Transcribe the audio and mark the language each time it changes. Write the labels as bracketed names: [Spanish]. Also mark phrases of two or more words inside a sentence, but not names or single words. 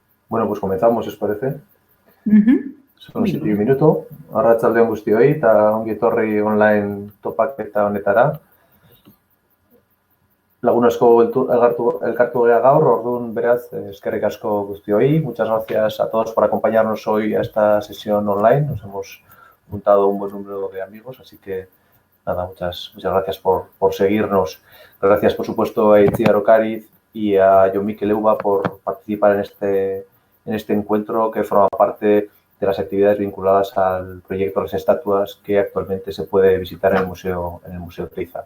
[Spanish] Bueno, pues comenzamos, ¿os parece? Son Muy 7 bien. minuto. [Basque] Arratsalde on guztioi, eta ongi etorri online topaketa honetara. Lagun asko elkartu gea gaur, orduan beraz, eskerrik asko guztioi. [Spanish] Muchas gracias a todos por acompañarnos hoy a esta sesión online. Nos hemos juntado un buen número de amigos, así que nada, muchas gracias por seguirnos. Gracias, por supuesto, a Itziar Ocariz y a Jon Mikel Euba por participar en este encuentro que forma parte de las actividades vinculadas al proyecto de las estatuas que actualmente se puede visitar en el Museo Teiza.